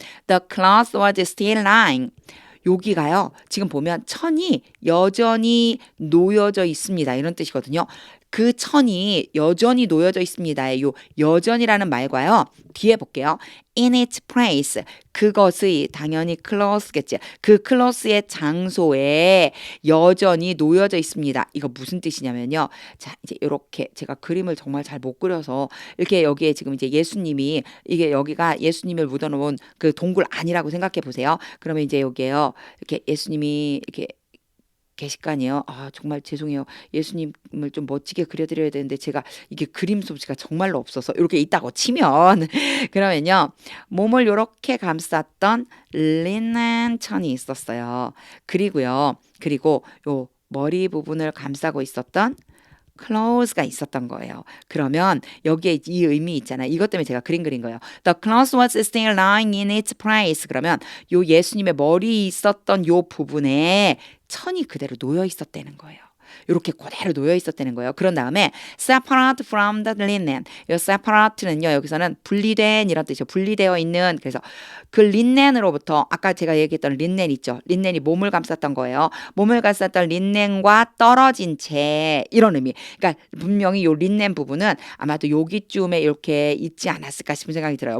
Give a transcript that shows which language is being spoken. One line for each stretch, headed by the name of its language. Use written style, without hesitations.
English: The cloth was still lying.
Korean: 여기가요. 지금 보면 천이 여전히 놓여져 있습니다. 이런 뜻이거든요. 그 천이 여전히 놓여져 있습니다. 요 여전이라는 말과요. 뒤에 볼게요.
English: In its place.
Korean: 그것의 당연히 cloth겠지. 그 cloth의 장소에 여전히 놓여져 있습니다. 이거 무슨 뜻이냐면요. 자, 이제 이렇게 제가 그림을 정말 잘 못 그려서 이렇게 여기에 지금 이제 예수님이 이게 여기가 예수님을 묻어놓은 그 동굴 안이라고 생각해 보세요. 그러면 이제 여기에요. 이렇게 예수님이 이렇게 계실 거 아니에요. 정말 죄송해요. 예수님을 좀 멋지게 그려드려야 되는데 제가 이게 그림 솜씨가 정말로 없어서 이렇게 있다고 치면 그러면요. 몸을 이렇게 감쌌던 리넨 천이 있었어요. 그리고 요 머리 부분을 감싸고 있었던 clothes가 있었던 거예요. 그러면 여기에 이 의미 있잖아요. 이것 때문에 제가 그린 거예요.
English: The cloth was still lying in its place.
Korean: 그러면 요 예수님의 머리 있었던 요 부분에 천이 그대로 놓여 있었다는 거예요. 이렇게 그대로 놓여 있었다는 거예요. 그런 다음에
English: separate from the linen.
Korean: 이 separate는요. 여기서는 분리된 이런 뜻이죠. 분리되어 있는. 그래서 그 린넨으로부터 아까 제가 얘기했던 린넨 있죠. 린넨이 몸을 감쌌던 거예요. 몸을 감쌌던 린넨과 떨어진 채 이런 의미. 그러니까 분명히 요 린넨 부분은 아마도 여기쯤에 이렇게 있지 않았을까 싶은 생각이 들어요.